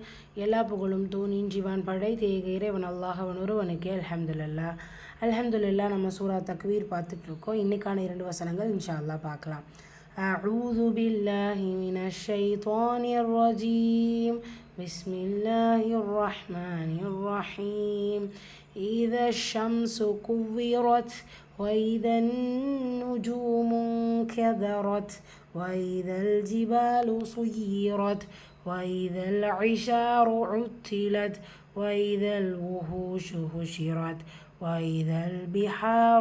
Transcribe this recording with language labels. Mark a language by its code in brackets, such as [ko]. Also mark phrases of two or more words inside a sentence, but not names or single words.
[ta] எல்லா புகழும் தூணின் ஜீவான் படைத்த ஏக இறைவன் அல்லாஹ் ஒருவனுக்கே அல்ஹம்துலில்லாஹ். அல்ஹம்துலில்லாஹ். நம்ம சூரா தக்வீர் பார்த்துட்ருக்கோம். இன்றைக்கான 2 வசனங்கள் [ar] إن شاء الله [ta] பார்க்கலாம். [ar] أعوذ بالله من الشيطان الرجيم. بسم الله الرحمن الرحيم. إذا الشمس كورت وإذا النجوم انكدرت وإذا الجبال سيرت وإذا العشار عطلت وإذا الوحوش حشرت وإذا البحار